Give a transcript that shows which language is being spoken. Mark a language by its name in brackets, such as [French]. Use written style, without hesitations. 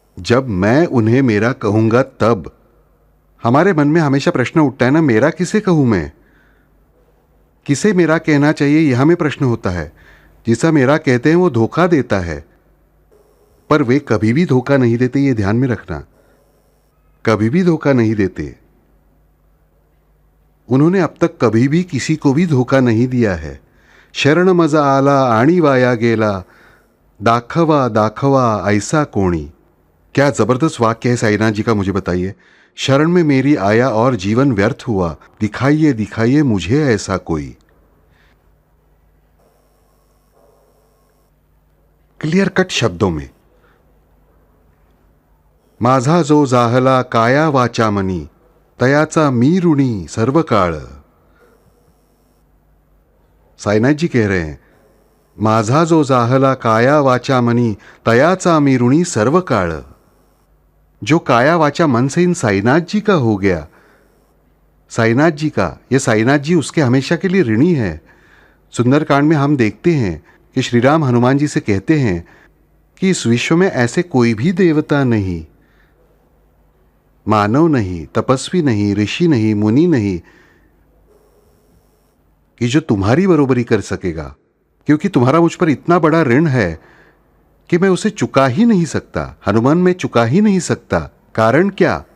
[Hindi] जब मैं उन्हें मेरा कहूंगा तब। हमारे मन में हमेशा प्रश्न उठता है ना, मेरा किसे कहूं मैं, किसे मेरा कहना चाहिए, यह हमें प्रश्न होता है। जिसा मेरा कहते हैं वो धोखा देता है, पर वे कभी भी धोखा नहीं देते, ये ध्यान में रखना, कभी भी धोखा नहीं देते। उन्होंने अब तक कभी भी किसी को भी धोखा नहीं दिया है। [Marathi] शरण मजा आला आणि वाया गेला, दाखवा दाखवा ऐसा कोणी। [Hindi] क्या जबरदस्त वाक्य है साईनाथ जी का, मुझे बताइए। शरण में मेरी आया और जीवन व्यर्थ हुआ, दिखाइए दिखाइए मुझे ऐसा कोई। क्लियर कट शब्दों में, [Marathi] माझा जो जाहला काया वाचा मनी, तयाचा मी ऋणी सर्व काळ। [Hindi] साईनाथ जी कह रहे हैं, [Marathi] माझा जो जाहला काया वाचा मनी, तयाचा मी ऋणी सर्व काळ। [Hindi] जो काया वाचा मन से इन साईनाथ जी का हो गया, साईनाथ जी का, ये साईनाथ जी उसके हमेशा के लिए ऋणी है। सुंदरकांड में हम देखते हैं कि श्री राम हनुमान जी से कहते हैं कि इस विश्व में ऐसे कोई भी देवता नहीं, मानव नहीं, तपस्वी नहीं, ऋषि नहीं, मुनि नहीं, कि जो तुम्हारी बरोबरी कर सकेगा, क्योंकि तुम्हारा मुझ पर इतना बड़ा ऋण है कि मैं उसे चुका ही नहीं सकता। हनुमान, मैं चुका ही नहीं सकता। कारण क्या?